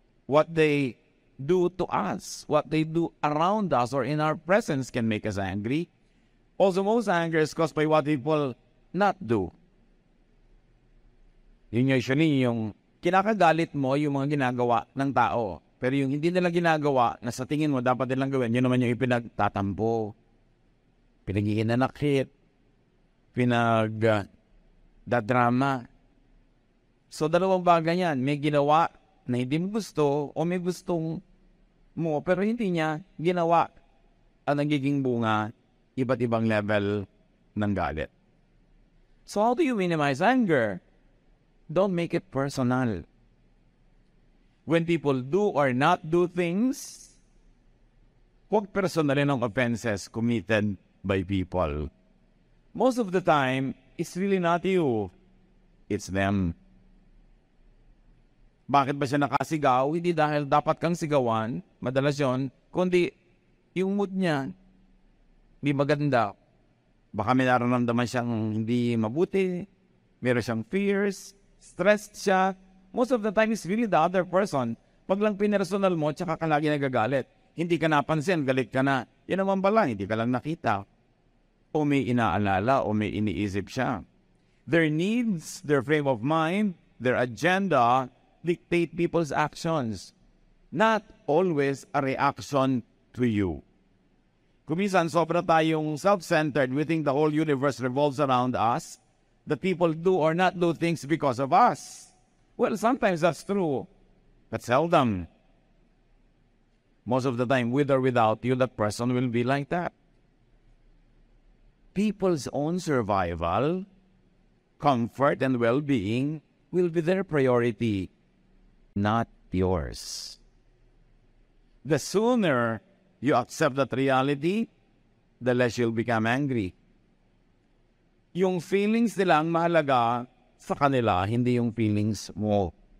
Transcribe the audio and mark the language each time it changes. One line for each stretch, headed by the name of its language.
English: What they do to us, what they do around us or in our presence can make us angry. Also, most anger is caused by what people not do.
Filipino: Yun usually yung kinakagalit mo yung mga ginagawa ng tao. Pero yung hindi nila ginagawa na sa tingin mo dapat nilang gawin, yun naman yung ipinagtatampo, pinag-iinanakit, pinag-dadrama. So, dalawang bagay yan. May ginawa na hindi mo gusto o may gustong mo pero hindi niya ginawa. Ang nagiging bunga, iba't ibang level ng galit.
English: So, how do you minimize anger? Don't make it personal. When people do or not do things,
Filipino: huwag personalin ang
English: offenses committed by people. Most of the time, it's really not you. It's them.
Filipino: Bakit ba siya nakasigaw? Hindi dahil dapat kang sigawan, madalas yun, kundi yung mood niya, hindi maganda. Baka may nararamdaman siyang hindi mabuti, meron siyang fears, stressed siya. Most of the time, it's really the other person. Pag lang pinersonal mo, tsaka ka lagi nagagalit. Hindi ka napansin, galit ka na. Yan naman pala, hindi ka lang nakita. O may inaalala, o may iniisip siya.
English: Their needs, their frame of mind, their agenda, dictate people's actions. Not always a reaction to you.
Filipino: Kuminsan, sobra tayong self-centered.
English: We think the whole universe revolves around us. That people do or not do things because of us. Well, sometimes that's true, but seldom. Most of the time, with or without you, that person will be like that. People's own survival, comfort, and well-being will be their priority, not yours. The sooner you accept that reality, the less you'll become angry.
Filipino: Yung feelings nila ang mahalaga sa kanila, hindi yung feelings mo.